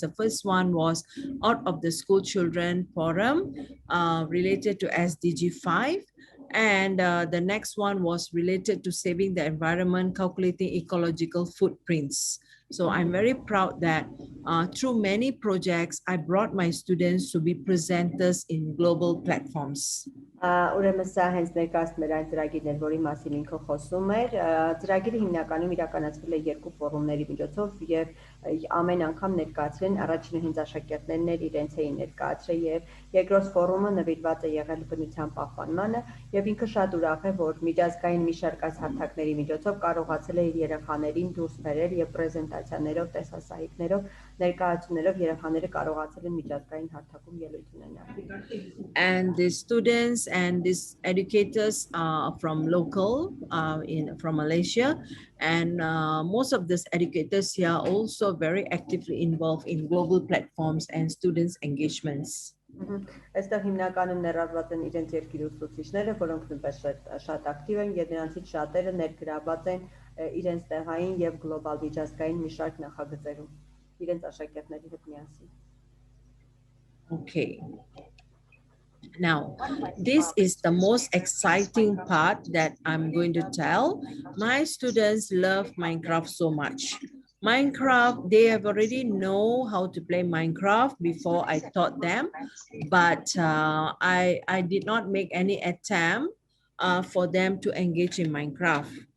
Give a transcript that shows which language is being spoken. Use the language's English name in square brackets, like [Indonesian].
[English] The first one was Out of the School Children Forum related to SDG 5. And the next one was related to saving the environment, calculating ecological footprints. So I'm very proud that through many projects, I brought my students to be presenters in global platforms. [Armenian] Ուրեմն սա հենց ներկայացնում էր այն ծրագիրներ, որի մասին ինքը խոսում էր, ծրագիրը հիմնականում իրականացվել է 2 ֆորումների միջոցով եւ ամեն անգամ ներկայացրել են առաջինը հենց աշակերտներն էր իրենց էին ներկայացրել եւ երկրորդ ֆորումը նվիրված է եղել բնության պահպանմանը եւ ինքը շատ ուրախ է, որ միջազգային մի շարք այս հարթակների միջոցով կարողացել է իր երեխաներին դուրս բերել եւ պրեզենտացիաներով, տեսասահիկներով, ներկայացումներով երեխաները կարողացել են միջազգային հարթակում ելույթ ունենալ։ [English] And the students and these educators from local from Malaysia, and most of these educators here are also very actively involved in global platforms and students engagements. [Armenian] Այստեղ հիմնականում ներառված են իրենց երկրի ուսուցիչները, որոնք նույնպես շատ ակտիվ են եւ նրանցից շատերը ներգրաված են իրենց տեղային եւ գլոբալ միջազգային մի շարք նախագծերում իրենց աշակերտների հետ միասին։ [English] Okay. Now, this is the most exciting part that I'm going to tell. My students love Minecraft so much. Minecraft, they have already know how to play Minecraft before I taught them, but I did not make any attempt for them to engage in Minecraft.